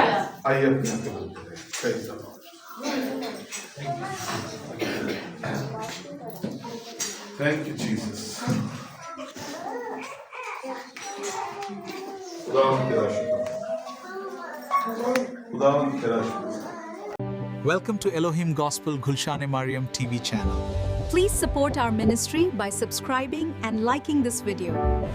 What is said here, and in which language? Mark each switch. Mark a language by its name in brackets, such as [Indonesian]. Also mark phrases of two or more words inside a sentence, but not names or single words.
[Hindi] आइए अपने आके बोलते हैं। [English] Praise the Lord. Thank you, Jesus. [Hindi] खुदावंद तेरा शुक्र। खुदावंद तेरा शुक्र। [English] Welcome to Elohim Gospel Gulshan Mariam TV channel. Please support our ministry by subscribing and liking this video.